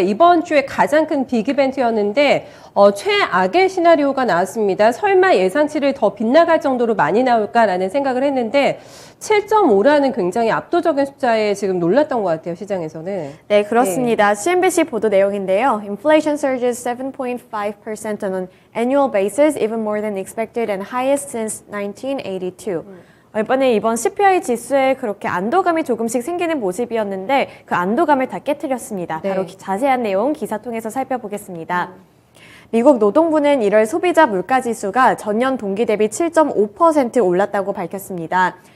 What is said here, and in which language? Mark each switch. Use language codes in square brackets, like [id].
[ko] 이번 주에 가장 큰 빅 이벤트였는데 최악의 시나리오가 나왔습니다. 설마 예상치를 더 빗나갈 정도로 많이 나올까라는 생각을 했는데 7.5라는 굉장히 압도적인 숫자에 지금 놀랐던 것 같아요, 시장에서는. 네, 그렇습니다. CNBC 보도 내용인데요. [en] Inflation surges 7.5% on an annual basis, even more than expected and highest since 1982. [ko] 이번 CPI 지수에 그렇게 안도감이 조금씩 생기는 모습이었는데 그 안도감을 다 깨트렸습니다. 네. 바로 자세한 내용 기사 통해서 살펴보겠습니다. 미국 노동부는 1월 소비자 물가지수가 전년 동기 대비 7.5% 올랐다고 밝혔습니다.